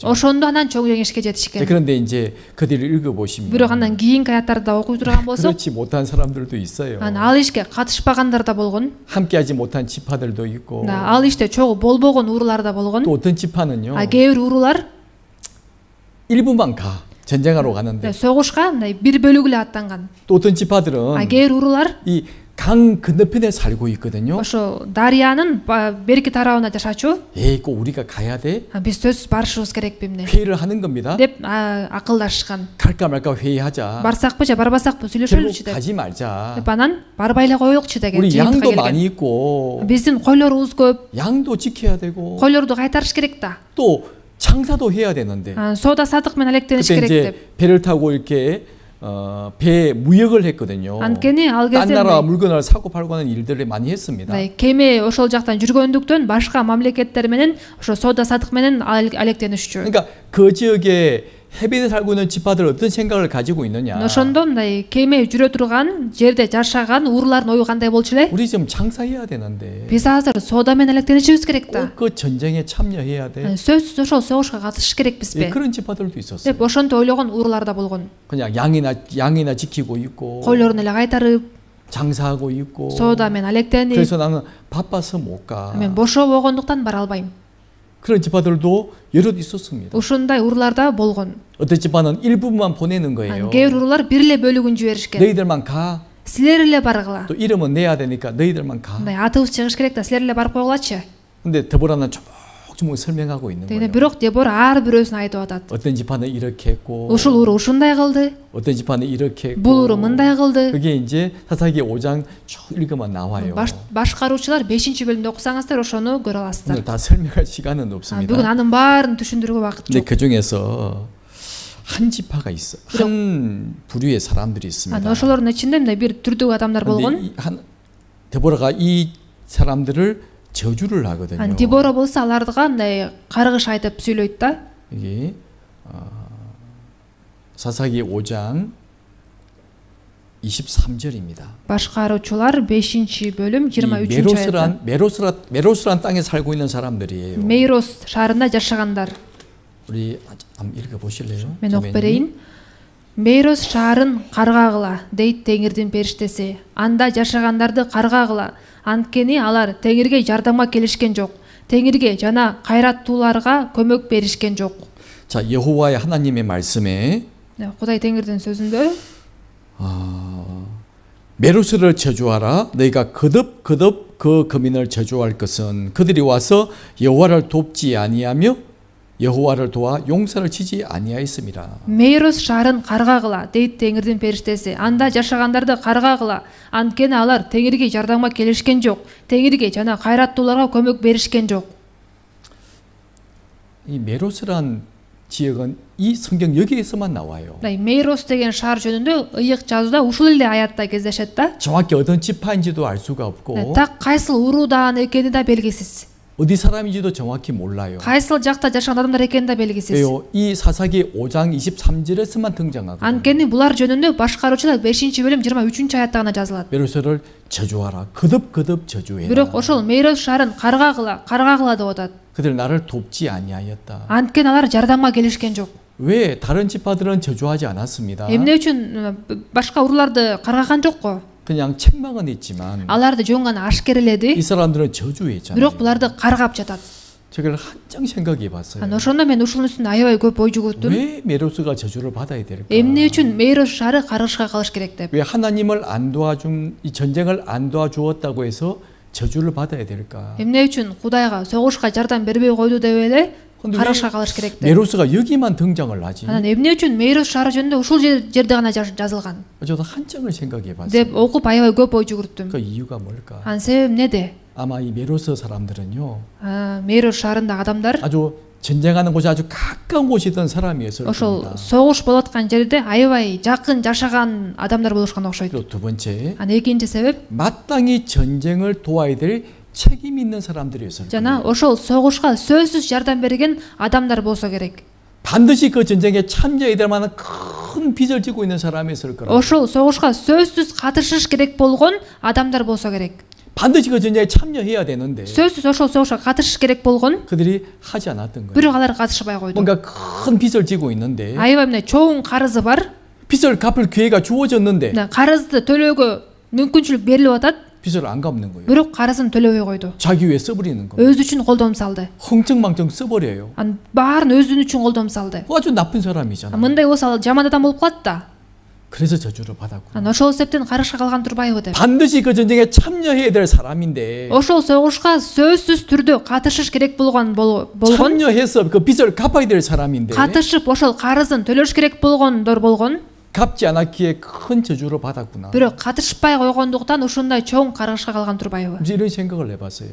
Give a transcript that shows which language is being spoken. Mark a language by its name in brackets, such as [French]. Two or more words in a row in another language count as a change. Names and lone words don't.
[Kyrgyz] ошондо анан чоң жеңишке жетишкен. [Korean] 그런데 이제 그들을 읽어보시면 [Kyrgyz] бирок андан кийинки аяттарды окуй турган болсок, [Korean] 그렇지 못한 사람들도 있어요. [Kyrgyz] ал ишке катышпагандар да болгон, [Korean] 함께하지 못한 지파들도 있고 [Kyrgyz] ал иште чогуу болбогон уруулар да болгон. [Korean] 또 어떤 지파는요 [Kyrgyz] кээ бир уруулар [Korean] 일부만 가 전쟁하러 가는데 [Kyrgyz] согушка мындай бир бөлүгү эле аттанган. [Korean] 또 어떤 지파들은 [Kyrgyz] кээ бир уруулар [Korean] 이 강 건너편에 살고 있거든요. [Kyrgyz] ошо дарыянын берки тарабына жашачу. [Korean] 에이 꼭 우리가 가야 돼? [Kyrgyz] биз сөзсүз барышыбыз керек бемне [Korean] 회의를 하는 겁니다. [Kyrgyz] деп акылдашкан. [Korean] 갈까 말까 회의하자. [Kyrgyz] барсакпы же барбасакпы [Korean] 결국 [Kyrgyz] сүйлөшөлүчү деп. [Korean] 가지 말자. [Kyrgyz] деп анан барбай эле коелукчу деген [Korean] 우리 [Kyrgyz] жыйынтыкка [Korean] 양도 [Kyrgyz] келген. [Korean] 많이 있고 [Kyrgyz] биздин койлорубуз көп, [Korean] 양도 지켜야 되고 [Kyrgyz] койлорду кайтарыш керек да. [Korean] 또 장사도 해야 되는데 [Kyrgyz] соода садык менен алектениш [Korean] 그때 [Kyrgyz] керек [Korean] 이제 [Kyrgyz] деп. [Korean] 배를 타고 이렇게 배 무역을 했거든요. [Kyrgyz] анткени ал [Korean] 딴 [Kyrgyz] кезде [Korean] 나라 물건을 사고 팔고 하는 일들을 많이 했습니다. [Kyrgyz] кеме ошол жактан жүргөндүктөн башка мамлекеттер менен ошо соода садык менен алектенишчү. [Korean] 그러니까 그 지역에 해변에 살고 있는 지파들 어떤 생각을 가지고 있느냐? [Kyrgyz] ошондо мындай кеме жүрө турган жерде жашаган уруулардын ою кандай болчу эле? [Korean] 우리 지금 장사해야 되는데 [Kyrgyz] биз азыр соода менен алектенишибиз керек да. [Korean] 꼭 그 전쟁에 참여해야 돼. [Kyrgyz] сөзсүз ошол согушка катышыш керекпизби? [Korean] 그런 지파들도 있었어요. [Kyrgyz] деп ошентип ойлогон уруулар да болгон. [Korean] 그냥 양이나 지키고 있고 [Kyrgyz] койлорун эле кайтарып, [Korean] 장사하고 있고. [Kyrgyz] соода менен алектенип, [Korean] 그래서 나는 바빠서 못 가. [Kyrgyz] мен бошоо болгондуктан бара албайм. [Korean] 그런 지파들도 여럿 있었습니다. [Kyrgyz] ушундай уруулар да болгон. [Korean] 어떤 지파는 일부만 보내는 거예요. [Kyrgyz] кээ бир уруулар бир эле бөлүгүн жиберишкен. [Korean] 너희들만 가. [Kyrgyz] силер эле баргыла. [Korean] 또 이름은 내야 되니까 너희들만 가. [Kyrgyz] мындай атыбыз чыгыш керек да, силер эле барып койгулачы. [Korean] 근데 дебора는 조목조목 설명하고 있는 [Kyrgyz] дегенде [Korean] 거예요. [Kyrgyz] бирок Дебора ар бирөөсүн айтып атат. [Korean] 어떤 지파는 이렇게 했고 [Kyrgyz] ушул уруу ушундай кылды, [Korean] 어떤 지파는 이렇게 했고 [Kyrgyz] бул уруу мындай кылды. [Korean] 그게 이제 사사기 5장 쭉 읽으면 나와요. [Kyrgyz] башкаруучулар 5-бөлүмдө окусаңыздар ошону көрө аласыздар. [Korean] 오늘 다 설명할 시간은 [Kyrgyz] бүгүн [Korean] 없습니다. [Kyrgyz] анын 바арын түшүндүрүүгө убакыт [Korean] 근데 [Kyrgyz] жок. [Korean] 그 중에서 한 지파가 있어. 한 부류의 사람들이 있습니다. [Kyrgyz] ошолордун ичинде мындай бир түрдүк адамдар болгон. [Korean] 근데 데보라가 이 사람들을 저주를 하거든요. [Kyrgyz] Дебора болсо аларга мындай каргыш айтып сүйлөйт да. [Korean] 이게 사사기 5장 23절입니다. [Kyrgyz] башкаруучулар 5-бөлүм 23 аятта. [Korean] 메로스란 땅에 살고 있는 사람들이에요. [Kyrgyz] Мейрос шаарында жашагандар. [Korean] 우리 한번 읽어 보실래요? [Kyrgyz] Мен окуп берейин. Мейрос шаарын каргагыла, дейт Теңирдин периштеси. Анда жашагандарды каргагыла. Анткени алар Теңирге жардамга келишкен жок. Теңирге жана кайраттууларга көмөк беришкен жок. [Korean] 자, 여호와의 하나님의 말씀에 [Kyrgyz] Кудай Теңирдин сөзүндө [Korean] 메로스를 저주하라. 너희가 거듭 그 거민을 저주할 것은 그들이 와서 여호와를 돕지 아니하며 여호와를 도와 용서를 치지 아니하였습니다. [Kyrgyz] Мейрос шаарын каргагыла, дейт Теңирдин периштеси. Анда жашагандарды каргагыла. Анткени алар Теңирге жардамга келишкен жок. Теңирге жана кайраттууларга көмөк беришкен жок. [Korean] 이 메로스란 지역은 이 성경 여기에서만 나와요. [Kyrgyz] Мейрос деген шаар жөнүндө ыйык жазууда ушул эле аятта кездешет да. [Korean] 정확히 어떤 지파인지도 알 수가 없고 [Kyrgyz] Так кайсыл уруудан экени да белгисиз. [Korean] 어디 사람인지도 정확히 몰라요. [Kyrgyz] Кайсыл жакта жашаган адамдар экени да белгисиз. [Korean] 왜요? 이 사사기 5장 23절에서만 등장하거든요. [Kyrgyz] Анткени булар жөнүндө башкаруучулар 5-бөлүм 23 аятта гана жазылат. [Korean] 메로스를 저주하라. 거듭 저주해라. [Kyrgyz] Бирок ошол Мейрос шаарын каргагыла деп атат. [Korean] 그들 나를 돕지 아니하였다. [Kyrgyz] Анткени алар жардамга келишкен жок. [Korean] 왜 다른 지파들은 저주하지 않았습니다. [Kyrgyz] Эмне үчүн башка урууларды каргаган жокко? [Korean] 그냥 책망은 했지만 [Kyrgyz] аларды жөн гана ашкереледи. [Korean] 이 사람들은 저주했잖아요. [Kyrgyz] бирок буларды каргап жатат. [Korean] 저걸 한정 생각해 봤어요. [Kyrgyz] ошондо мен ушунун үстүнө аябай көп ой жүгүрдүм. [Korean] 왜 메로스가 저주를 받아야 될까? [Kyrgyz] эмне үчүн Мейрос шаары каргышка калыш керек деп. [Korean] 왜 하나님을 안 도와준 이 전쟁을 안 도와주었다고 해서 저주를 받아야 될까? [Kyrgyz] эмне үчүн Кудайга согушка жардам бербей койду деп эле каргышка калыш керек деп. [Korean] 메로스가 여기만 등장을 하지. [Kyrgyz] Анан эмне үчүн Мейрос шаары жөнүндө ушул жерде гана жазылган [Korean] 저도 한장을 생각해 봤어요. [Kyrgyz] деп окуп аябай көп ой жүгүрттүм. [Korean] 그 이유가 뭘까? [Kyrgyz] Анын себеби эмнеде? [Korean] 아마 이 메로스 사람들은요, [Kyrgyz] Мейрос шаарындагы адамдар [Korean] 아주 전쟁하는 곳이 아주 가까운 곳이던 사람이었을 [Kyrgyz] ошол [Korean] 겁니다. [Kyrgyz] согуш болуп аткан жерде аябай жакын жашаган адамдар болушкан окшойт. [Korean] 그리고 두 번째, [Kyrgyz] Анан экинчи себеп [Korean] 마땅히 전쟁을 도와야 될 책임 있는 사람들이었을 [Kyrgyz] жана [Korean] 거예요. [Kyrgyz] ошол согушка сөзсүз жардам берген адамдар болсо керек. [Korean] 반드시 그 전쟁에 참여해야 될 만한 큰 빚을 지고 있는 사람이었을 거라고. [Kyrgyz] ошол согушка сөзсүз катышыш керек болгон адамдар болсо керек. [Korean] 반드시 그 전쟁에 참여해야 되는데 [Kyrgyz] сөзсүз ошол согушка катышыш керек болгон [Korean] 그들이 하지 않았던 거예요. [Kyrgyz] бирок алар катышпай койду. [Korean] 뭔가 큰 빚을 지고 있는데 [Kyrgyz] аябай мындай чоң карызы бар. [Korean] 빚을 갚을 기회가 주어졌는데 [Kyrgyz] карызды төлөөгө мүмкүнчүлүк берилип атат. [Korean] 빚을 안 갚는 거예요. [Kyrgyz] бирок карызын төлөбөй койду. [Korean] 자기 위해 써버리는 거예요. [Kyrgyz] өзү үчүн колдом салды. [Korean] 흥청망청 써버려요. [Kyrgyz] анын баарын өзүнүн үчүн колдом салды. [Korean] 아주 나쁜 사람이잖아. [Kyrgyz] мындай болсо ал жаман адам болуп калат да. [Korean] 그래서 저주를 받았구나. [Kyrgyz] анан ошол себептен карышка калган турбайбы деп. [Korean] 반드시 그 전쟁에 참여해야 될 사람인데 [Kyrgyz] ошол согушка сөзсүз түрдө катышыш керек болгон [Korean] 참여해서 그 빚을 갚아야 될 사람인데 [Kyrgyz] катышып ошол карызын төлөш керек болгондор болгон [Korean] 갚지 않았기에 큰 저주를 받았구나. [Kyrgyz] бирок катышпай койгондуктан ушундай чоң каргышка калган турбайбы [Korean] 이제 이런 생각을 해봤어요.